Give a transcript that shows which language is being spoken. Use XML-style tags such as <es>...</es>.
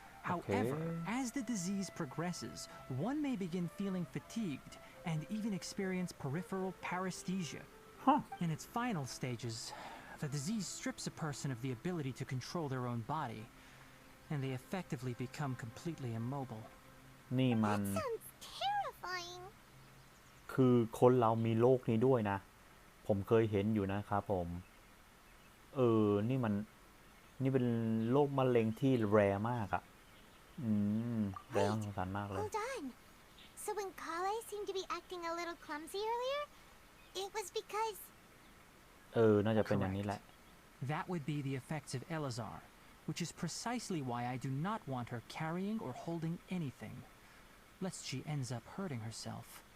<en>However, as the disease progresses, one may begin feeling fatigued and even experience peripheral paresthesia.</en> <th>ฮะ</th> <en>In its final stages, the disease strips a person of the ability to control their own body, and they effectively become completely immobile.</en> <th>นี่มัน</th> <en>That sounds terrifying.</en> <th>คือคนเรามีโรคนี้ด้วยนะ ผมเคยเห็นอยู่นะครับผม นี่มัน นี่เป็นโรคมะเร็งที่แรร์มากอะแรร์สงสารมากเลย</th> <en>Hold on. So when Kale seemed to be acting a little clumsy earlier, it was because...</en> <th>น่าจะเป็นอย่างนี้แหละ</th> <en>That would be the effects of Elazar, which is precisely why I do not want her carrying or holding anything, lest she ends up hurting herself.</en>